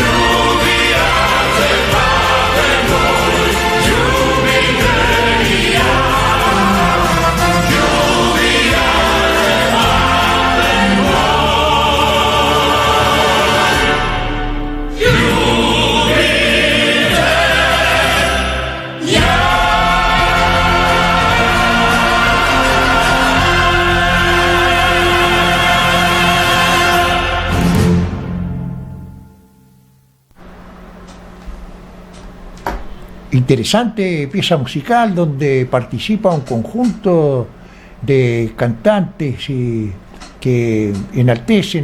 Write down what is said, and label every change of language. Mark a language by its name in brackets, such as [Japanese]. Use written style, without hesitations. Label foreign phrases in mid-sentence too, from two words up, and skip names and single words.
[Croatian] Ljubija te, babe moj, ljubim te i ja. Ljubija te, babe moj, ljubim te ja. [Spanish] Interesante pieza musical donde participa un conjunto de cantantes que enaltecen